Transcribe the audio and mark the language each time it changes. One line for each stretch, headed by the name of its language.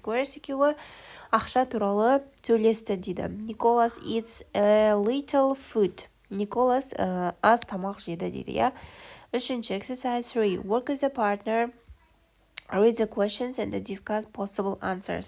Kazakh: Squires екеуі ақша туралы сөйлесті дейді.
English: Nicholas eats a little food.
Kazakh: Nicholas аз тамақ жеді дейді. Үшінші,
English: exercise 3. Work with a partner. Read the questions and discuss possible answers.